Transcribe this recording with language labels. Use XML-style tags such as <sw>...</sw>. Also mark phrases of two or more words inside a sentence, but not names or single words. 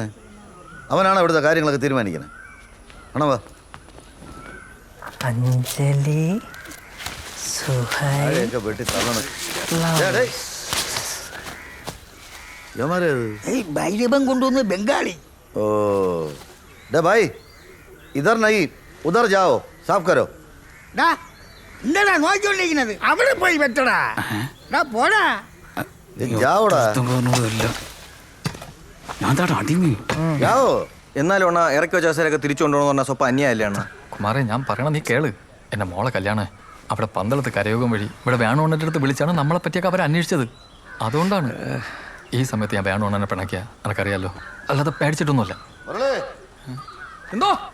<ml>അവനാണ് ഇവിടുത്തെ കാര്യങ്ങളൊക്കെ തീരുമാനിക്കുന്നത്. ആണോ? അഞ്ജലി സുഹൈൽ വെട്ടി തള്ളണം. ഭൈരവം കൊണ്ടുവന്ന് ബംഗാളി.</ml> <hi>ओ डे भाई इधर नहीं उधर जाओ साफ करो.</hi> <ml>എന്താടാ നോക്കിക്കൊണ്ടിരിക്കുന്നത്? അവിടെ പോയി വെട്ടടാ. പോടാ</ml> <hi>जाओड़ा जाओ.</hi> <ml>എന്നാലും അണ്ണാ ഇറക്കി വെച്ച കസേരയൊക്കെ തിരിച്ചു കൊണ്ടുപോകണമെന്ന് പറഞ്ഞാൽ സ്വപ്പം അന്യായല്ലേ അണ്ണാ? കുമാരേ ഞാൻ പറയണം, നീ കേള്. എൻ്റെ മോളെ കല്യാണം അവിടെ പന്തളത്ത് കരയോഗം വഴി ഇവിടെ വേണോണ്ണൻ്റെ അടുത്ത് വിളിച്ചാണ് നമ്മളെ പറ്റിയൊക്കെ അവർ അന്വേഷിച്ചത്. അതുകൊണ്ടാണ് ഈ സമയത്ത് ഞാൻ വേണോണ്ണനെ പിണക്കിയ. എനിക്കറിയാലോ, അല്ലാതെ പേടിച്ചിട്ടൊന്നുമില്ല. എന്തോ</ml>